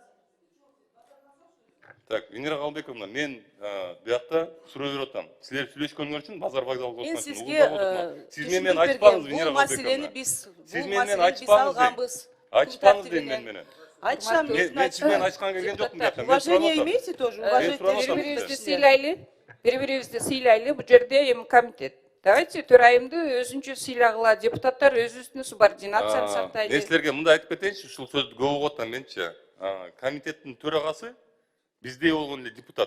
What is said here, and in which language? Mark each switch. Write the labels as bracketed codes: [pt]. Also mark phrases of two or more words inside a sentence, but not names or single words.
[ky] Так, Венера Калбековна, мен биякта суроо берип атам. Силер сүйлөшкөнүңөр үчүн базар вокзалга Мен отмайсың. сизге Сиз менен айтпаңыз, Венера бул маселени Калбековна. биз Сиз бул менен маселени биз айтпаңыз дейм. алганбыз. Айтпаңыз дейм мен менен. Айтышам, Мен сиз менен айтышканга келген жокмун биякта. [ru] Уважение имейте тоже, уважение. [ky] Бири-бирибизди сыйлайлы. Бири-бирибизди сыйлайлы. Бул жерде эми комитет. Давайте төрайымды өзүнчө сыйлагыла. Депутаттар өзүбүздүн субординацияны сактайлы. Мен силерге мындай айтып кетейинчи, ушул сөздү көп угуп атам менчи. Комитеттин төрагасы биздей болгон эле депутат.